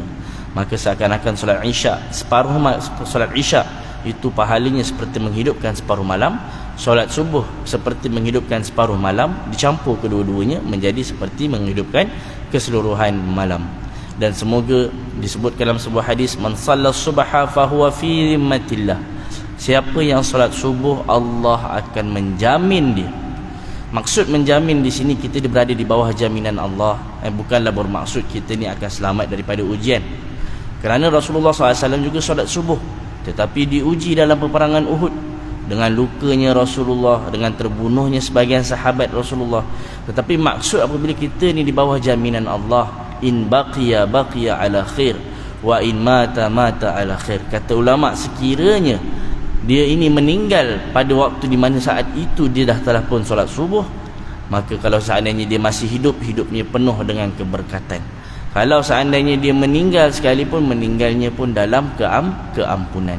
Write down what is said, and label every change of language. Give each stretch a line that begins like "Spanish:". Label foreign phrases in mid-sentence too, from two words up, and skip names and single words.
Malay: Maka seakan-akan solat isya, solat isya itu pahalanya seperti menghidupkan separuh malam. Solat subuh seperti menghidupkan separuh malam, dicampur kedua-duanya menjadi seperti menghidupkan keseluruhan malam. Dan semoga disebutkan dalam sebuah hadis,
Arabic: من صلى الصبح فهو في ذمة الله.
Malay: Siapa yang solat subuh, Allah akan menjamin dia. Maksud menjamin di sini, kita berada di bawah jaminan Allah. Bukanlah bermaksud kita ni akan selamat daripada ujian. Kerana Rasulullah SAW juga solat subuh, tetapi diuji dalam peperangan Uhud dengan lukanya Rasulullah, dengan terbunuhnya sebagian sahabat Rasulullah. Tetapi maksud apabila kita ni di bawah jaminan Allah,
Arabic: إن بقي على خير وإن مات على خير.
Malay: Kata ulama, sekiranya dia ini meninggal pada waktu di mana saat itu dia dah telah pun solat subuh, maka kalau seandainya dia masih hidup, hidupnya penuh dengan keberkatan. Kalau seandainya dia meninggal sekalipun, meninggalnya pun dalam keampunan.